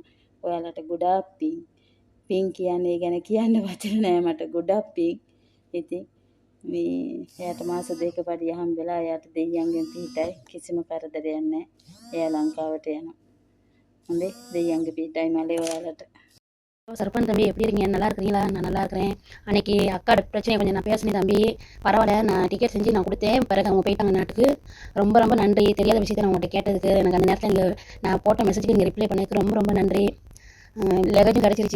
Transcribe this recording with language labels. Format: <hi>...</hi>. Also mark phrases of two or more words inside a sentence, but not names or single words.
<si>ඔයාලට ගොඩාක් පින් කියන්නේ ගැන කියන්න වචන නෑ මට ගොඩාක් පින්. ඉතින් මේ එයාට මාස දෙක පඩිය හම්බෙලා එයාට දෙයියන්ගෙන් පිටයි කිසිම කරදරයක් නැහැ. එයා ලංකාවට යනවා. හොඳේ දෙයියන්ගේ පිටයි මලේ ඔයාලට.</si> <ta>சர்பன் தம்பி எப்படி இருக்கீங்க? நல்லா இருக்கிறீங்களா? நான் நல்லா இருக்கிறேன். அன்னைக்கு அக்காட பிரச்சனையை கொஞ்சம் நான் பேசினேன் தம்பி. பரவாயில்ல, நான் டிக்கெட் செஞ்சு நான் கொடுத்தேன். பிறகு அவங்க போயிட்டாங்க நாட்டுக்கு. ரொம்ப ரொம்ப நன்றி. தெரியாத விஷயத்தை நான் உங்கள்கிட்ட கேட்டதுக்கு எனக்கு அந்த நேரத்தில் நான் போட்ட மெசேஜுக்கு நீங்கள் ரிப்ளை பண்ணதுக்கு ரொம்ப ரொம்ப நன்றி. லெகேஜும் கிடச்சிருச்சு.</ta>